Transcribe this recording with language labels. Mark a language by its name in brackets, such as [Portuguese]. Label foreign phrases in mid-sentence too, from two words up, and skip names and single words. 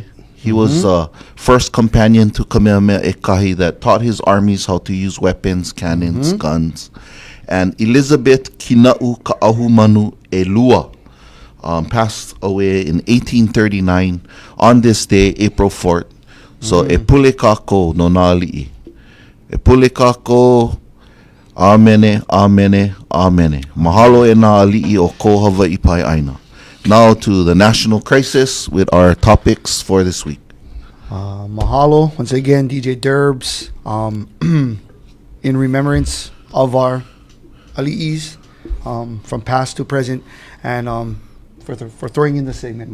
[English] He was first companion to Kamehameha Ekahi that taught his armies how to use weapons, cannons, guns. And Elizabeth Kina'u Ka'ahumanu Elua passed away in 1839 on this day, April 4th. So, [Hawaiian] epule kako no nali'i. Epule kako, amene, amene, amene. Mahalo e nā ali'i o ko Hawaii pai aina. [English] Now to the national crisis with our topics for this week. Mahalo once again, DJ Derbs, in remembrance of our ali'is from past to present, and for throwing in the segment.